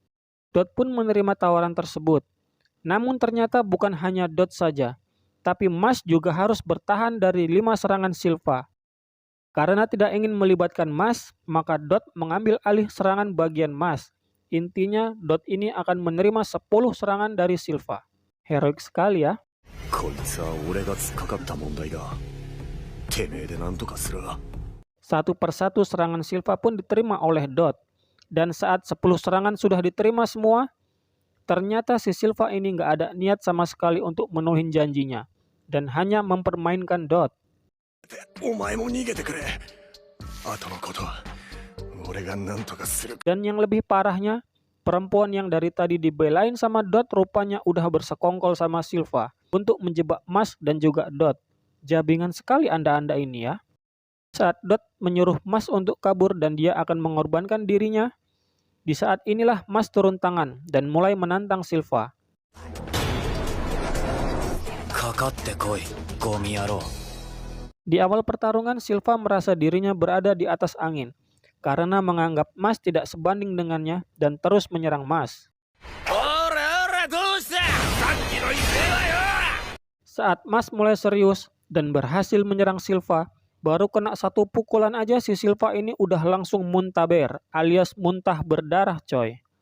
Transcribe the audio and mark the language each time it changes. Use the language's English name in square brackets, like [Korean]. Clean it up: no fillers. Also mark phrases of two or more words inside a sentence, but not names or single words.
[Indonesian] Dot pun menerima tawaran tersebut. Namun ternyata bukan hanya Dot saja, tapi Mas juga harus bertahan dari 5 serangan Silva. Karena tidak ingin melibatkan Mas, maka Dot mengambil alih serangan bagian Mas. Intinya Dot ini akan menerima 10 serangan dari Silva. Heroik sekali ya. [Japanese] こいつは俺が突っかかった問題だ。てめえでなんとかする。 [Indonesian] Satu persatu serangan Silva pun diterima oleh Dot. Dan saat 10 serangan sudah diterima semua, ternyata si Silva ini nggak ada niat sama sekali untuk menuhin janjinya, dan hanya mempermainkan Dot. [Japanese] お前も逃げてくれ。後のことは俺がなんとかする。 [Indonesian] Dan yang lebih parahnya, perempuan yang dari tadi dibelain sama Dot rupanya udah bersekongkol sama Silva untuk menjebak Mas dan juga Dot. Jabingan sekali Anda-anda ini ya. Saat Dot menyuruh Mas untuk kabur dan dia akan mengorbankan dirinya, di saat inilah Mas turun tangan dan mulai menantang Silva. [Japanese] かかってこい、ゴミ野郎。 [Indonesian] Di awal pertarungan, Silva merasa dirinya berada di atas angin, karena menganggap Mas tidak sebanding dengannya dan terus menyerang Mas. Saat Mas mulai serius dan berhasil menyerang Silva, baru kena satu pukulan aja si Silva ini udah langsung muntaber alias muntah berdarah coy.